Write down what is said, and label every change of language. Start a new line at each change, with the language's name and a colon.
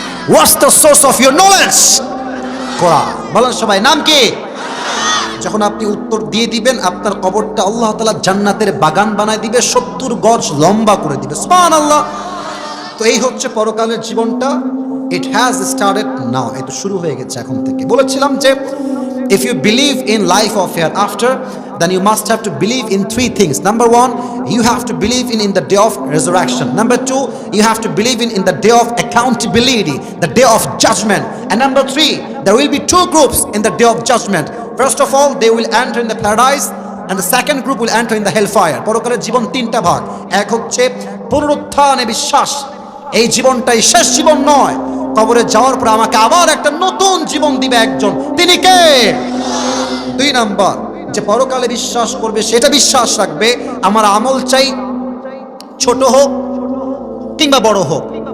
English: What's the source of your knowledge?
Bangla: কোরআন। বলেন সবাই, নাম কি? যখন আপনি উত্তর দিয়ে দিবেন, আপনার কবরটা আল্লাহ তাআলা জান্নাতের বাগান বানায় দিবে, 70 গজ লম্বা করে দিবে। সুবহানাল্লাহ। তো এই হচ্ছে পরকালের জীবনটা।
English: it has started now,
Bangla: এটা শুরু হয়ে গেছে এখন থেকে। বলেছিলাম যে
English: if you believe in life of hereafter, then you must have to believe in 3 things. Number 1, you have to believe in the day of resurrection. Number 2, you have to believe in the day of accountability, the day of judgment. And number 3, there will be 2 groups in the day of judgment. First of all, they will enter in the paradise, and the second group will enter in the hellfire.
Bangla: পরকালের জীবন 3টা ভাগ। এক হচ্ছে পুনরুত্থানে বিশ্বাস, এই জীবনটাই শেষ জীবন নয়, কবরে যাওয়ার পর আমাকে আবার একটা নতুন জীবন দিবে একজন, তিনি কে? 2 নাম্বার, যে পরকালে বিশ্বাস করবে সেটা বিশ্বাস রাখবে আমার আমল চাই ছোট হোক কিংবা বড় হোক,